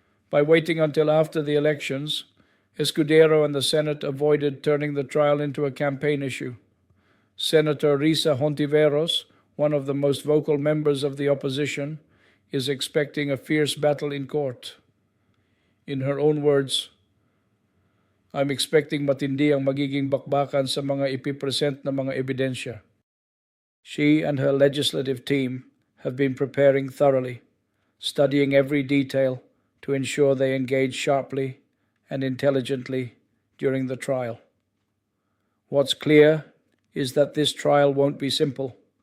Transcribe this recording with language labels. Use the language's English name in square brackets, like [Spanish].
[English] By waiting until after the elections, Escudero and the Senate avoided turning the trial into a campaign issue. Senator Risa Hontiveros, one of the most vocal members of the opposition, is expecting a fierce battle in court. In her own words, I'm expecting [Filipino] matindi ang magiging bakbakan sa mga ipipresent na mga ebidensya. [English] She and her legislative team have been preparing thoroughly, studying every detail to ensure they engage sharply and intelligently during the trial. What's clear is that this trial won't be simple.